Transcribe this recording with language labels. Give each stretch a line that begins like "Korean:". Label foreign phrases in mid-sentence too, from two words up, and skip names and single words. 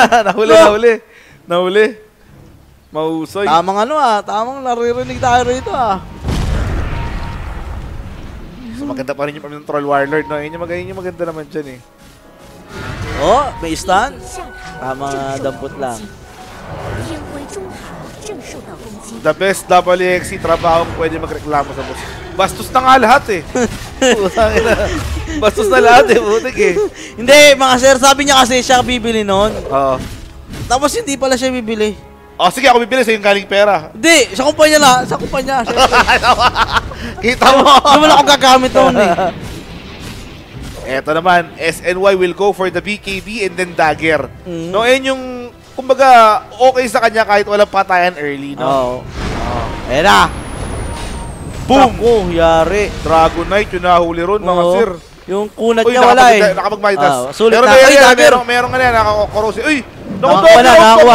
Filipino: Nahuli. Mahusay. Tamang naririnig tayo rito So, maganda pa rin yung Troll Warlord, no? Yun yung maganda naman dyan, eh. May stun. Tamang dampot lang.
Chinese: 天辉中塔正受到攻击，
English: The best
Filipino: WXC trabaho pwede magreklamo sa boss. Bastos na nga lahat, eh. Bastos na lahat, eh. Butik, eh. Hindi, mga sir, sabi niya kasi siya bibili nun. Tapos hindi pala siya bibili. Sige, ako bibili sa yung galing pera. Hindi, sa kumpanya na. Sa kumpanya. Kita mo. Naman ako gagamit nun, eh. Eto naman,
English: SNY will go for the BKB and then dagger.
Filipino: No, yun yung kumbaga, okay sa kanya kahit walang patayan early, no? Oo. Ayan na. Boom! Ako, yari. Dragon Knight, yung nahuli ron, mga Oo. sir. Yung kunat Uy, niya wala eh. nakapag-midas. Sulit Pero na. Ay, dagger. meron nga yan, nakakorosi. Uy! Nakakuha na, nakakuha.